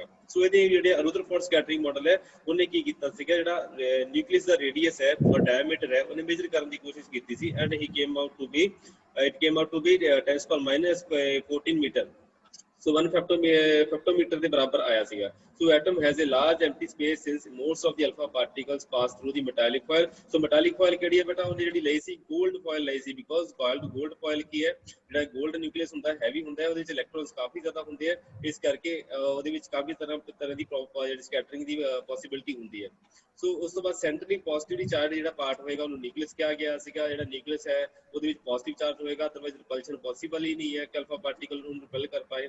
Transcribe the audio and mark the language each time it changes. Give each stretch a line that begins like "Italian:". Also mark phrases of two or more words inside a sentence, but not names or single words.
Punjabi: ਸੋ ਇਹਦੇ ਜਿਹੜੇ ਰੁਦਰਫੋਰਡ ਸਕੈਟਰਿੰਗ ਮਾਡਲ ਹੈ ਉਹਨੇ ਕੀ ਕੀਤਾ ਸੀਗਾ ਜਿਹੜਾ ਨਿਊਕਲੀਅਸ ਦਾ ਰੇਡੀਅਸ ਹੈ ਔਰ ਡਾਇਆਮੀਟਰ ਹੈ ਉਹਨੇ ਮੇਜਰ ਕਰਨ ਦੀ ਕੋਸ਼ਿਸ਼ ਕੀਤੀ ਸੀ
English: and he came out to be
Punjabi: 10⁻14 ਮੀਟਰ। ਸੋ 1 ਫੈਕਟੋਮੀਟਰ ਦੇ ਬਰਾਬਰ ਆਇਆ ਸੀਗਾ।
English: So atom has a large empty space since most of the alpha particles pass through the metallic foil. So metallic foil
Punjabi: ਕਿਹੜੀ ਹੈ ਬੇਟਾ ਉਹਨੇ ਜਿਹੜੀ ਲਈ ਸੀ
English: gold foil
Punjabi: ਲਈ ਸੀ because
English: gold foil
Punjabi: ਕੀ ਹੈ ਜਿਹੜਾ
English: gold nucleus
Punjabi: ਹੁੰਦਾ ਹੈਵੀ ਹੁੰਦਾ ਹੈ ਉਹਦੇ ਵਿੱਚ ਇਲੈਕਟ੍ਰੋਨਸ ਕਾਫੀ ਜ਼ਿਆਦਾ ਹੁੰਦੇ ਆ, ਇਸ ਕਰਕੇ ਉਹਦੇ ਵਿੱਚ ਕਾਫੀ ਤਰ੍ਹਾਂ ਦੀ ਜਿਹੜੀ ਸਕੈਟਰਿੰਗ ਦੀ ਪੋਸੀਬਿਲਿਟੀ ਹੁੰਦੀ ਹੈ। ਸੋ ਉਸ ਤੋਂ ਬਾਅਦ
English: centrally positively charge
Punjabi: ਜਿਹੜਾ ਪਾਰਟ ਹੋਏਗਾ ਉਹਨੂੰ ਨਿਊਕਲੀਅਸ ਕਿਹਾ ਗਿਆ ਸੀਗਾ। ਜਿਹੜਾ ਨਿਊਕਲੀਅਸ ਹੈ ਉਹਦੇ ਵਿੱਚ
English: positive charge
Punjabi: ਹੋਏਗਾ, ਅਦਰਵਾਈਜ਼ ਰਿਪਲਸ਼ਨ ਪੋਸੀਬਲ ਹੀ ਨਹੀਂ ਹੈ ਕਿ
English: alpha particle
Punjabi: ਨੂੰ ਰਿਪੈਲ ਕਰ ਪਾਏ।